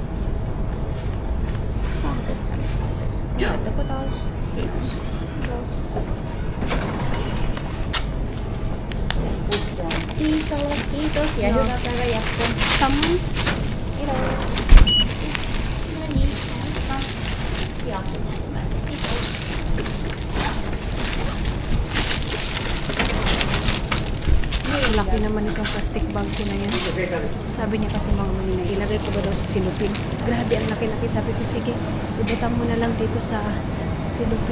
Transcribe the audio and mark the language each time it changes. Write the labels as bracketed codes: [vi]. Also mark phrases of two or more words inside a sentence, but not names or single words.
[fi] 8. Näyttäkö taas? Kiitos. Kuttu on Siisalla. Kiitos ja Joo. hyvää päivän jatkoa. Samoin. Kiitos. No niin, näytetään. Kiitos. [tl] Laki naman itong [en] plastic bag [tl] ko na yan. Sabi niya kasi mga manina, ilagay ko ba daw sa silupin. Grabe, ang laki-laki. Sabi ko, sige, ibutang mo na lang dito sa silupin.